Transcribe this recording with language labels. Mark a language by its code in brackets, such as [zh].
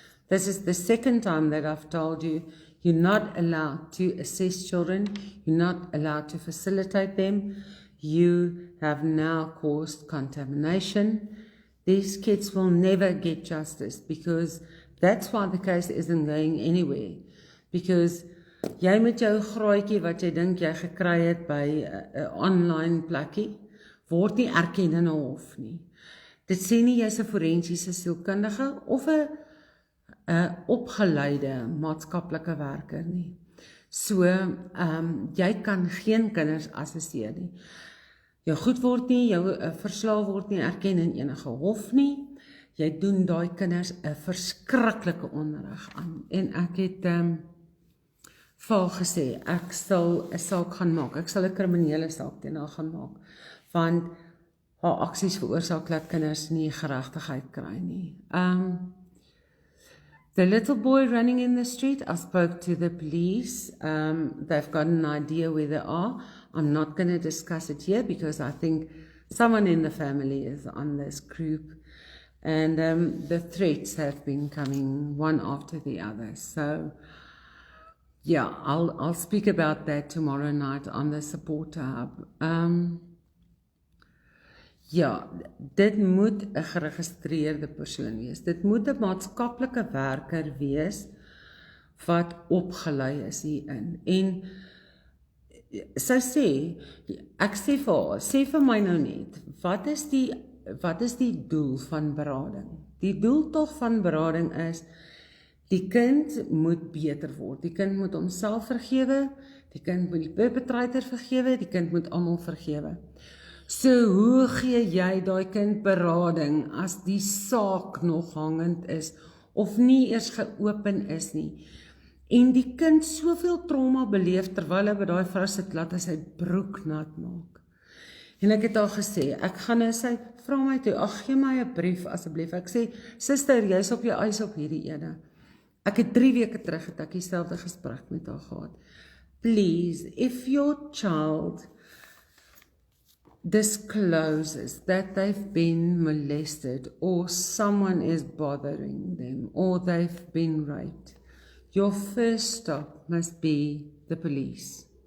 [en] This is the second time that I've told you, you're not allowed to assess children, you're not allowed to facilitate them, you have now caused contamination. These kids will never get justice, because that's why the case isn't going anywhere. [af] Because jy met jou graaitjie wat jy dink jy gekry het by 'n online plekkie, word nie erken in 'n hof nie. Dit sê nie jy's 'n forensiese sielkundige of 'n opgeleide maatskaplike werker nie. So, jy kan geen kinders assesseer nie. Jou goed word nie, jou verslae word nie erken in enige hof nie. Jy doen daai kinders 'n verskriklike onreg aan. En ek het vir haar gesê, ek sal 'n saak gaan maak. Ek sal 'n kriminele saak teen haar gaan maak, want haar aksies veroorsaak dat kinders nie geregtigheid kry nie. [en] The little boy running in the street, I spoke to the police. They've got an idea where they are. I'm not going to discuss it here because I think someone in the family is on this group. And the threats have been coming one after the other. So, yeah, I'll speak about that tomorrow night on the Supporter Hub. [af] Ja, dit moet 'n geregistreerde persoon wees. Dit moet 'n maatskaplike werker wees wat opgelei is hierin. En sy sê, ek sê vir haar, sê vir my nou net, wat is die doel van berading? Die doel tog van berading is, die kind moet beter word. Die kind moet homself vergewe, Die kind moet die perpetrator vergewe, die kind moet almal vergewe. So hoe gee jy daai kind berading as die saak nog hangend is, of nie eers geopen is nie, en die kind soveel trauma beleef, terwyl hy by daai vrou sit, laat hy sy broek nat maak. En ek het al gesê, ek gaan nou sy, vra my toe, ag gee my 'n brief asseblief, ek sê, suster, jy's op jou eis op hierdie ene. Ek het 3 weke terug het ek dieselfde gesprek met haar gehad. [en] Please, if your child discloses that they've been molested or someone is bothering them or they've been raped, your first stop must be the police.